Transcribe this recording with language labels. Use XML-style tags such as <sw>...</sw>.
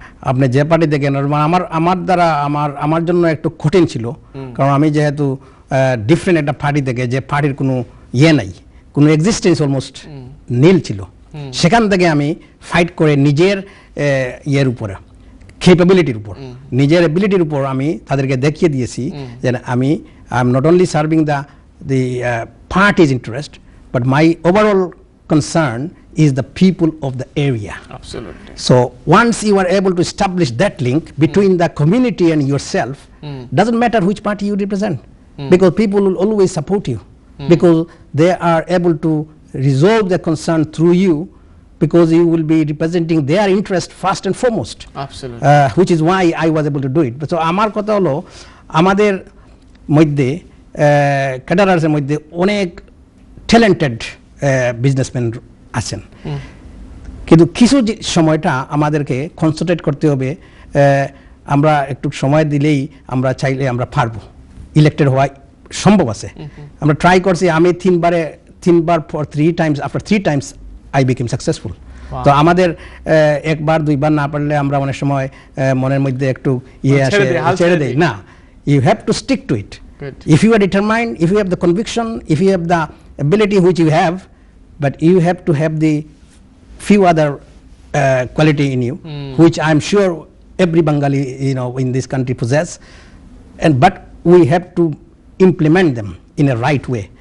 <bn>আপনি যে পার্টি দেখেন, আমার দ্বারা আমার জন্য একটু কঠিন ছিল, কারণ আমি যেহেতু ডিফারেন্ট একটা পার্টি থেকে, যে পার্টির কোনো নাই, কোনো এক্সিস্টেন্স অলমোস্ট নীল ছিল, সেখান থেকে আমি ফাইট করে নিজের উপরে ক্যাপাবিলিটির উপর, নিজের এবিলিটির উপর আমি তাদেরকে দেখিয়ে দিয়েছি যে আমি I am not only serving</bn> <en>the party's interest, but my overall concern is the people of the area. Absolutely. So once you are able to establish that link between the community and yourself, doesn't matter which party you represent, because people will always support you, because they are able to resolve their concern through you, because you will be representing their interest first and foremost. Absolutely. Which is why I was able to do it.</en> <bn>So আমার কথা হলো, আমাদের মধ্যে ক্যাডারার্সের মধ্যে অনেক talented businessman আছেন, কিন্তু কিছু সময়টা আমাদেরকে কনসেন্ট্রেট করতে হবে। আমরা একটু সময় দিলেই আমরা চাইলে আমরা পারবো, ইলেক্টেড হওয়া সম্ভব আছে। আমরা ট্রাই করছি, আমি তিনবার for 3 times, after</bn> <en>3 times I became successful.</en> <bn>তো আমাদের একবার দুইবার না পারলে আমরা অনেক সময় মনের মধ্যে একটু আসে, ছেড়ে দেই না।</bn> <en>You have to stick to it. Good. If you are determined, if you have the conviction, if you have the ability which you have, but you have to have the few other quality in you, which I am sure every Bengali in this country possess, but we have to implement them in a right way.</en>